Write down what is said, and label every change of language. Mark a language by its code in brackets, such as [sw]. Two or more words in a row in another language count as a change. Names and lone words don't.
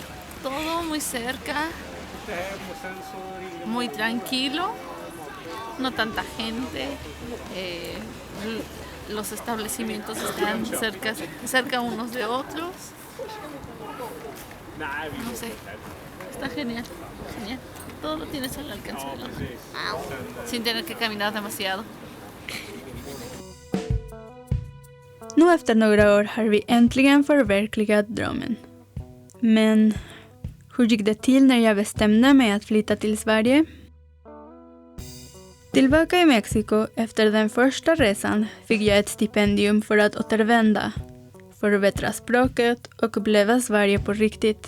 [es] Todo muy cerca, muy tranquilo, no tanta gente. Los establecimientos están cerca unos de otros. No sé, está genial, genial. Todo lo tienes al alcance de la mano, sin tener que caminar demasiado. [sv] Nu efter några år har vi äntligen förverkligat drömmen. Men hur gick det till när jag bestämde mig att flytta till Sverige? Tillbaka i Mexiko efter den första resan fick jag ett stipendium för att återvända, förbättra språket och uppleva Sverige på riktigt.